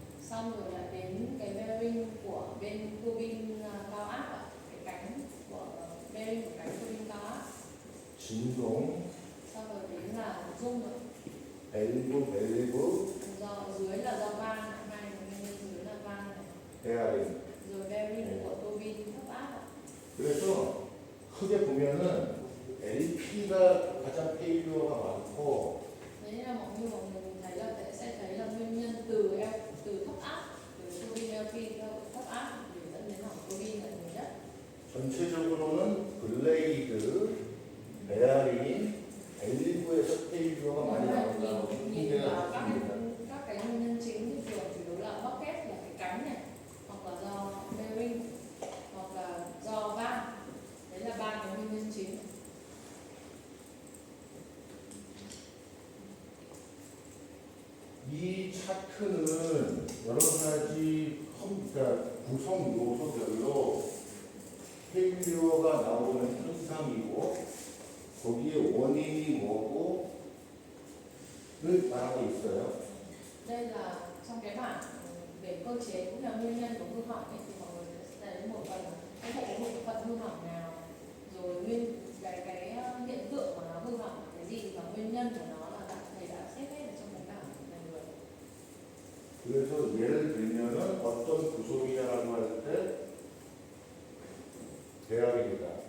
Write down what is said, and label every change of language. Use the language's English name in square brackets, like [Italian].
[Vietnamese] xong rồi lại đến cái bearing của bên tua bin cao áp ạ, cái cánh của bearing của cánh tua bin cao áp, [Korean] 진동, [Vietnamese] xong rồi đến là rung rồi, [Korean] 밸브, [Vietnamese] do dưới là do van này, hai cái nguyên nhân dưới là van này, [Korean] 베어링. [Vietnamese] rồi bearing của tua bin thấp áp ạ. [Korean] 그래서 크게 보면은 LP가 가장 페일리어가 많고 [Vietnamese] Đấy là mọi người nhìn thấy là sẽ thấy là nguyên nhân từ thấp áp, từ tua bin LP theo thấp áp để dẫn đến hỏng tua bin là nhiều nhất. [Korean] 전체적으로는 블레이드, 베어링, 밸브에서 페일리어가 많이 나온다고 [Vietnamese] nhìn [Korean] 통계가 [Vietnamese] vào [Korean] 있습니다. [Vietnamese] các cái nguyên nhân chính thì thường chủ yếu là bucket là cái cánh này, hoặc là do bearing, hoặc là do van. Đấy là ba cái nguyên nhân chính. [Korean] 이 차트는 여러 가지 그러니까 구성 요소별로 페일리어가 나오는 현상이고 거기에 원인이 뭐고를 말하고 있어요. [Vietnamese] Đây là trong cái bảng về cơ chế cũng là nguyên nhân của hư hỏng ấy, thì mọi người sẽ thấy một phần là cái hệ một bộ phận hư hỏng nào, rồi nguyên cái hiện tượng mà nó hư hỏng là cái gì và nguyên nhân của nó là thầy đã xếp hết ở trong cái bảng này rồi. [Korean] 그래서 예를 들면은 어떤 구속이냐라고 할 때 베어링이다.